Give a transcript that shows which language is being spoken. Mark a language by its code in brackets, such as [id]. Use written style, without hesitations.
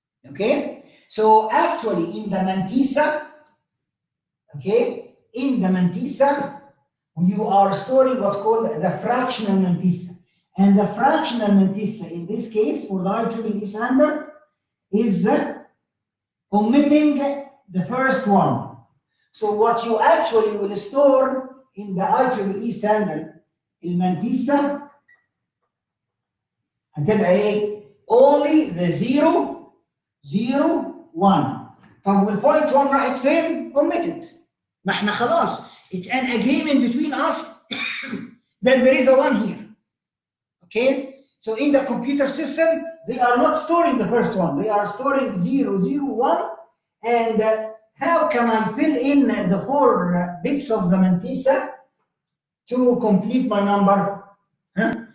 [en] Okay, so actually in the mantissa, okay, in the mantissa you are storing what's called the fractional mantissa, and the fractional mantissa in this case for the IEEE standard is omitting the first one. So what you actually will store in the IEEE standard [ar] المنتيسة هتبقى ايه؟ [en] only the 0 0 1. [ar] طب والبوينت 1 راحت فين؟ omitted. ما احنا خلاص [en] it's an agreement between us that there is a 1 here. Okay? So in the computer system they are not storing the first one, they are storing 0 0 1. And how can I fill in the 4 bits of the mantissa to complete my number? Huh?